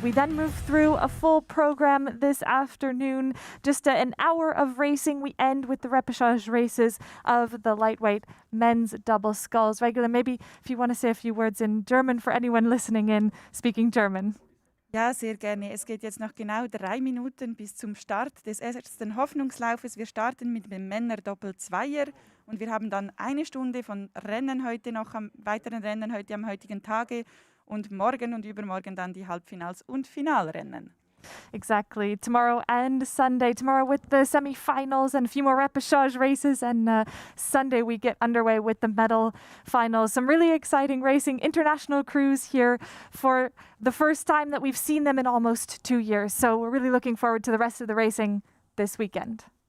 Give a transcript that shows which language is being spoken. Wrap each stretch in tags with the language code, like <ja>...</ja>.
<en>We then move through a full program this afternoon. Just an hour of racing. We end with the repechage races of the lightweight men's double sculls. Regula, maybe if you want to say a few words in German for anyone listening in speaking German.</en> <de>Ja, sehr gerne. Es geht jetzt noch genau 3 Minuten bis zum Start des ersten Hoffnungslaufes. Wir starten mit dem Männer-Doppel-Zweier und wir haben dann 1 Stunde von Rennen heute noch, weiteren Rennen heute am heutigen Tage und morgen und übermorgen dann die Halbfinals und Finalrennen.</de> <en>Exactly. Tomorrow and Sunday. Tomorrow with the semi-finals and a few more repechage races. And Sunday we get underway with the medal finals. Some really exciting racing. International crews here for the first time that we've seen them in almost 2 years. So we're really looking forward to the rest of the racing this weekend.</en>